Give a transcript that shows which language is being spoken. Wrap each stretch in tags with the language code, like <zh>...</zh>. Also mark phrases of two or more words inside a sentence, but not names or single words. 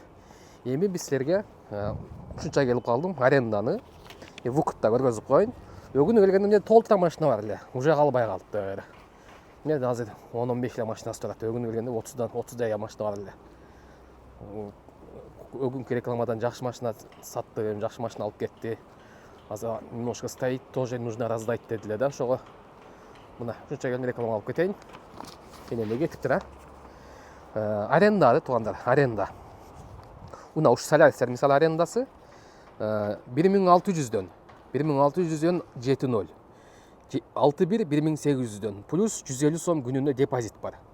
<ky>Эми биз силерге ушунча келип калдым, аренданы выкупта көргөзүп коюн. Өгүнү келгенде менде толтура машина бар эле, уже калбай калыптыр. Менде азыр 10-15 эле машинасы турат. Өгүнү келгенде 30 машина бар эле. Өгүнкү рекламадан жакшы машина сатты, жакшы машина алып кетти.</ky> <ru>Азыр немножко стоит, тоже нужно раздать</ru> <ky>дедиле да, ошого. Мына ушунча келип реклама алып кетейин. Менде кетиптир, аренда туугандар, аренда. Мына ушу Соляристер мисалы арендасы 1600дөн 7.0. 61 1800дөн плюс 150 сом күнүнө депозит бар.</ky>